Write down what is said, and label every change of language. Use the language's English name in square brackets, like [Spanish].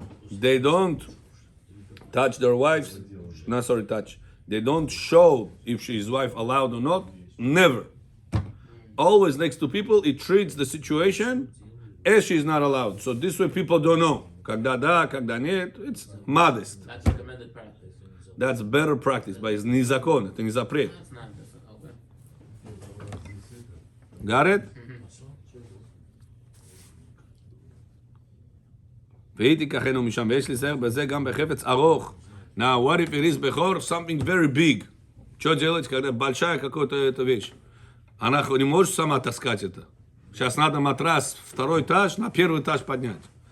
[English] They don't touch their wives. Not sorry, touch. They don't show if she's wife allowed or not. Never. Always next to people, it treats the situation as she's not allowed. So this way people don't know. [Russian] Когда да, когда нет, [English] it's modest. That's recommended practice. That's better practice, but it's [Russian] не закон, это не запрет. [English] That's not okay. Got it? [Hebrew] והיא תיקחנו משם, ויש להיזהר בזה גם בחפץ ארוך. [English] Now, what if it is בכור, something very big? [Russian] Что делать, когда большая какая-то вещь? Она не может сама таскать это. Сейчас надо матрас второй этаж на первый этаж поднять.